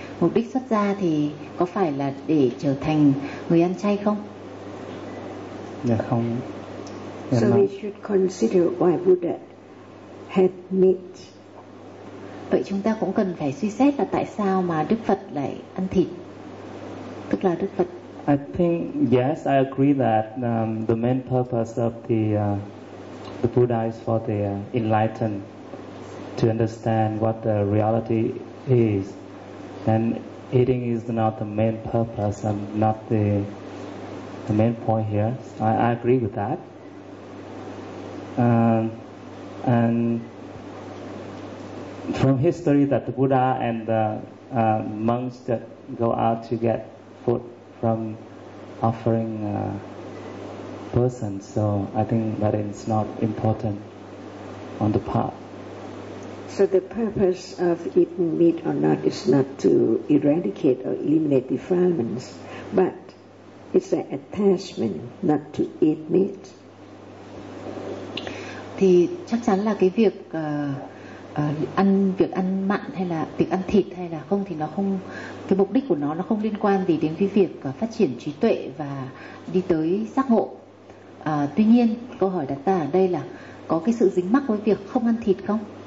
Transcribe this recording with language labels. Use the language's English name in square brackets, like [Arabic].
[Vietnamese] Mục đích xuất gia thì có phải là để trở thành người ăn chay không? Dạ không. [English] So we should consider why Buddha had meat. [Vietnamese] Vậy chúng ta cũng cần phải suy xét là tại sao mà Đức Phật lại ăn thịt. Tức là Đức Phật. [English] I think yes, I agree that the main purpose of the Buddha is for the enlightened, to understand what the reality is. And eating is not the main purpose and not the main point here. So I agree with that. And from history that the Buddha and the monks that go out to get food from offering persons, so I think that it's not important on the part. So the purpose of eating meat or not is not to eradicate or eliminate defilements, but it's an attachment not to eat meat. [Vietnamese] Thì chắc chắn là cái việc ăn việc ăn mặn hay là việc ăn thịt hay là không, thì nó không, cái mục đích của nó không liên quan gì đến cái việc phát triển trí tuệ và đi tới giác ngộ. Tuy nhiên câu hỏi đặt ra ở đây là có cái sự dính mắc với việc không ăn thịt không?